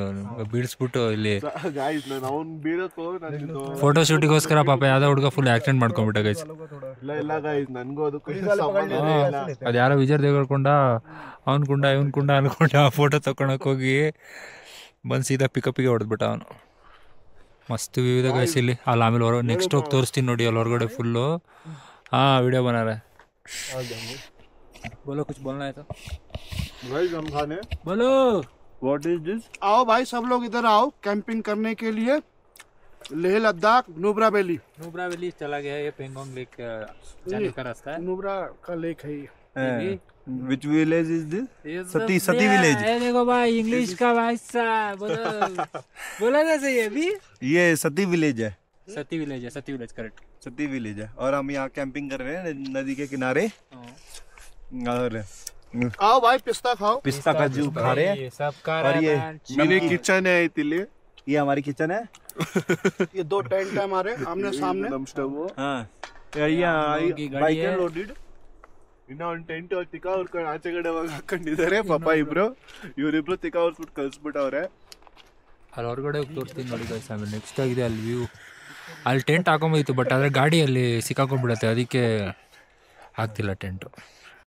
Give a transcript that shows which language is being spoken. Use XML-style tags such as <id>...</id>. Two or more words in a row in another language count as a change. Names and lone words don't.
<kn>ಬೀಳ್ಸ್ಬಿಟ್ಟು ಇಲ್ಲಿ ಫೋಟೋ ಶೂಟಿಗೋಸ್ಕರ ಪಾಪ ಯಾವುದೋ ಹುಡುಗ</kn> <en>full accident</en> <kn>ಮಾಡ್ಕೊಂಡ್ಬಿಟ್ಟ ಗೈಸ್. ಅದು ಯಾರೋ ವಿಜಯ್ ದೇವರಕೊಂಡ ಅವ್ನ ಕುಂಡ ಇವನ್ ಕುಂಡ ಅನ್ಕೊಂಡ ಆ ಫೋಟೋ ತಗೊಳಕ್ ಹೋಗಿ ಬಂದು ಸೀದಾ ಪಿಕಪ್ಪಿಗೆ ಹೊಡೆದ್ಬಿಟ್ಟ ಅವನು. ಮಸ್ತ್ ವ್ಯೂ ಇದೆ ಗೈಸ್ ಇಲ್ಲಿ. ಅಲ್ಲಿ ಆಮೇಲೆ ನೆಕ್ಸ್ಟ್ ಹೋಗಿ ತೋರಿಸ್ತೀನಿ ನೋಡಿ ಅಲ್ಲಿ ಹೊರಗಡೆ ಫುಲ್ಲು.</kn> <hi>हाँ वीडियो बना रहा है. बोलो कुछ बोलना है तो भाई हम खाने बोलो.</hi> <en>What is this?</en> <hi>आओ भाई सब लोग इधर आओ कैंपिंग करने के लिए. लेह लद्दाख नुब्रा वैली चला गया. ये पेंगोंग लेक जाने का रास्ता है. नुब्रा का लेक है ये.</hi> <en>Which village is this? सती village.</en> <hi>देखो भाई इंग्लिश का भाई साहब बोला कैसे ये भी? ये सती विलेज है. सती विलेज करेक्ट. सती विलेज है और हम यहाँ कैंपिंग कर रहे हैं नदी के किनारे. और आओ भाई पिस्ता खाओ. पिस्ता का जूस खा रहे हैं सब का. और ये</hi> <en>mini kitchen</en> <hi>है इतने. ये हमारी किचन है. ये 2 टेंट है हमारे आमने सामने. हाँ ये</hi> <en>bike loaded.</en> <kn>ಇನ್ನ ಒಂದು ಟೆಂಟ್ ತಿಕ್ಕ ಅವ್ರ ಆಚೆ ಕಡೆ ಹಾಕೊಂಡಿದ್ದಾರೆ ಪಾಪ ಇಬ್ರು. ಇವರಿಬ್ರು ತಿಕ್ಕ ಅವ್ರ್ಬಿಟ್ಟು ಕಳ್ಸ್ಬಿಟ್ಟವ್ರೆ. ಅಲ್ಲಿ ಹೊರಗಡೆ ಹೋಗಿ ತೋರಿಸ್ತೀನಿ ನೋಡಿ ಗೈಸ್. ಆಮೇಲೆ ನೆಕ್ಸ್ಟ್ ಆಗಿದೆ ಅಲ್ಲಿ ವ್ಯೂ. ಅಲ್ಲಿ ಟೆಂಟ್ ಹಾಕೊಂಬೋದಿತ್ತು, ಬಟ್ ಆದರೆ ಗಾಡಿಯಲ್ಲಿ ಸಿಕ್ಕಾಕೊಂಡ್ಬಿಡತ್ತೆ, ಅದಕ್ಕೆ ಆಗ್ತಿಲ್ಲ ಟೆಂಟು.</kn>